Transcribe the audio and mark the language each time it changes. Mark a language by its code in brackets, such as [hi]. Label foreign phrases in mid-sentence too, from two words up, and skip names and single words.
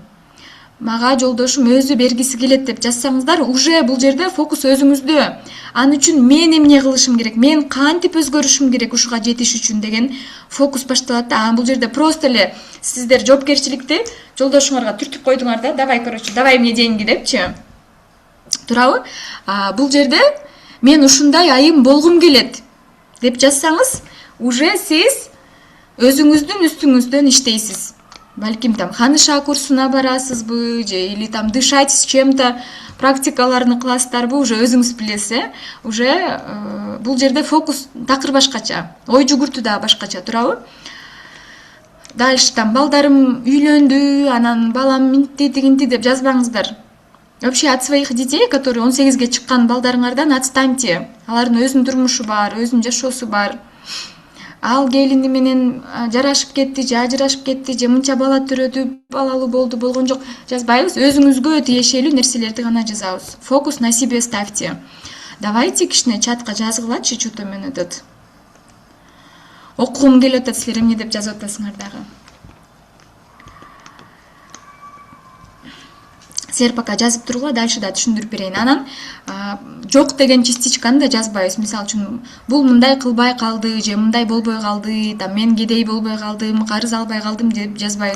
[ky] Мага жолдошум өзү бергиси келет деп жазсаңыздар, уже бул жерде фокус өзүңүздө. Аны үчүн мен эмне кылышым керек, мен кантип өзгөрүшүм керек ушуга жетиш үчүн деген фокус башталат да. Бул жерде просто эле сиздер жоопкерчиликти жолдошуңарга түртүп койдуңар да, [ru] давай, короче, давай мне деньги депчи. [ky] Туурабы? Бул жерде мен ушундай айым болгум келет деп жазсаңыз, уже сиз өзүңүздүн үстүңүздөн иштейсиз. Балким там ханыша курсуна барасызбы, же [ru] или там дышать с чем-то [ky] практикаларны кыласыздарбы, уже өзүңүз билесиз, уже бул жерде фокус такыр башкача, ой жүгүртүү да башкача, туурабы? [ru] Дальше там [ky] балдарым үйлөндү, анан балам минти тигинти деп жазбаңыздар. [ru] Вообще от своих детей, которые [ky] 18-ге чыккан балдарыңардан [ru] отстаньте. [ky] Алардын өзүнүн турмушу бар, өзүнүн жашоосу бар. Ал келини менен жарашып кетти, же ажырашып кетти, же мынча бала төрөдү, балалуу болду, болгон жок, жазбайбыз. Өзүңүзгө тиешелүү нерселерди гана жазабыз. [ru] Фокус на себе ставьте. Давайте [ky] кичине чатка жазгылачы, что-то мен этот окугум келип атат, силер эмне деп жазып атасыңар дагы. Силер пока жазып тургула, дальше да түшүндүрүп берейин. Анан жок деген частичканы да жазбайбыз. Мисалы үчүн бул мындай кылбай калды, же мындай болбой калды, там мен кедей болбой калдым, карыз албай калдым деп жазбайбыз.